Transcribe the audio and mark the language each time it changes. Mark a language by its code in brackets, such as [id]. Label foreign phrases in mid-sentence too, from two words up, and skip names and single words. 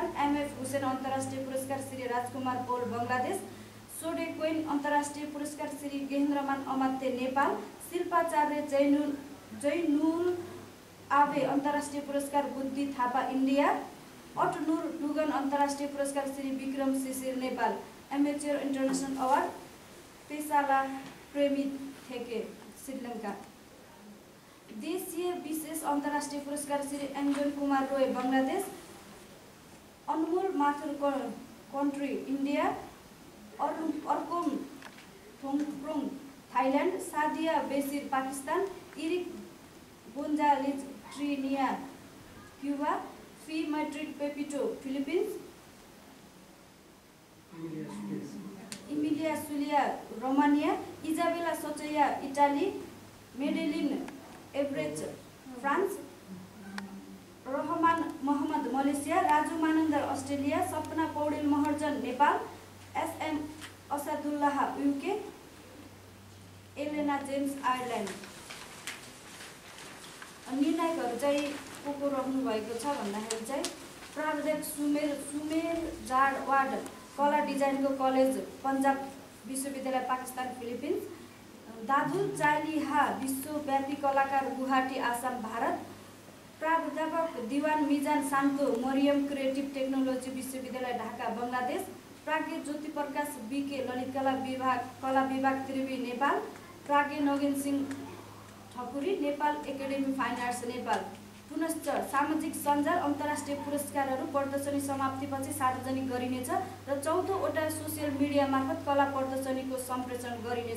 [ne] MF हुसेन अन्तर्राष्ट्रिय पुरस्कार श्री राजकुमार पोल बङ्गलादेश। सोडे क्वेन अन्तर्राष्ट्रिय पुरस्कार श्री गेहेन्द्रमान अमात्य नेपाल। शिल्पाचार्य जैनुल आबे अन्तर्राष्ट्रिय पुरस्कार बुद्धि थापा इन्डिया। अटनुर डुगन अन्तर्राष्ट्रिय पुरस्कार श्री विक्रम शिशिर नेपाल। [en] Amateur International Award [ne] पेसाला प्रेमी थेके श्रीलङ्का। देशीय विशेष अन्तर्राष्ट्रिय पुरस्कार श्री एन्जन कुमार रोय बङ्गलादेश। अनमोल माथुर कन्ट्री इन्डिया। अर्कोम थोङप्रोङ थाइल्यान्ड। सादिया बेसिर पाकिस्तान। इरिक गोन्जालेज ट्रिनिया क्युबा। फी मैट्रिक पेपिटो फिलिपिन्स। इमिलिया सुलिया रोमानिया। इजाबेला सचैया इटाली। मेडेलिन एभरेज फ्रान्स। रहमान मोहम्मद मलेसिया। राजु मानन्दर अस्ट्रेलिया। सपना पौडेल महर्जन नेपाल। असादुल्लाह UK, एलेना जेम्स आयरल्यान्ड। निर्णायकहरू चाहिँ को रहनु भएको छ भन्दाखेरि चाहिँ प्राध्यापक सुमेर जाडवाड, कला डिजाइनको कलेज पन्जाब विश्वविद्यालय पाकिस्तान फिलिपिन्स। दादुल चालिहा, विश्वव्यापी कलाकार गुवाहाटी आसाम भारत। प्राध्यापक दिवान मिजान शान्तो, मरियम क्रिएटिभ टेक्नोलोजी विश्वविद्यालय ढाका बङ्गलादेश। प्राज्ञ ज्योति प्रकाश BK, ललित कला विभाग त्रिवी नेपाल। प्राज्ञ नगेन सिंह ठकुरी, नेपाल एकाडेमी फाइन आर्ट्स नेपाल। पुनश्च सामाजिक सञ्जाल अन्तर्राष्ट्रिय पुरस्कारहरू प्रदर्शनी समाप्तिपछि सार्वजनिक गरिनेछ र 14वटा [en] social media [ne] मार्फत कला प्रदर्शनीको सम्प्रेषण गरिनेछ।